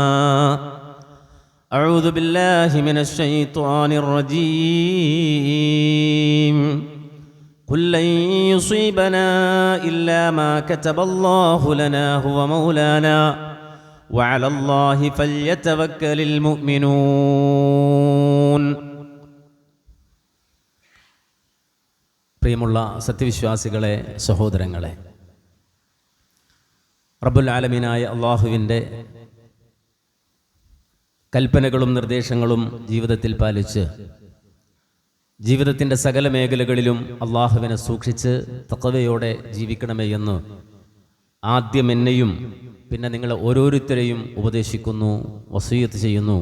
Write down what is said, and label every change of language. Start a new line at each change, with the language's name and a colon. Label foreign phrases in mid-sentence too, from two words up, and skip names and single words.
Arabic: أعوذ بالله من الشيطان الرجيم. قل لن يصيبنا إلا ما كتب الله لنا هو مولانا وعلى الله فليتوكل المؤمنون.
Malayalam: പ്രിയമുള്ള സത്യവിശ്വാസികളെ, സഹോദരങ്ങളെ,
Arabic: رب العالمين
Malayalam: അള്ളാഹുവിൻ്റെ കൽപ്പനകളും നിർദ്ദേശങ്ങളും ജീവിതത്തിൽ പാലിച്ച് ജീവിതത്തിൻ്റെ സകല മേഖലകളിലും അള്ളാഹുവിനെ സൂക്ഷിച്ച് തഖ്വയോടെ ജീവിക്കണമേ എന്ന് ആദ്യം എന്നെയും പിന്നെ നിങ്ങളെ ഓരോരുത്തരെയും ഉപദേശിക്കുന്നു, വസിയ്യത്ത് ചെയ്യുന്നു.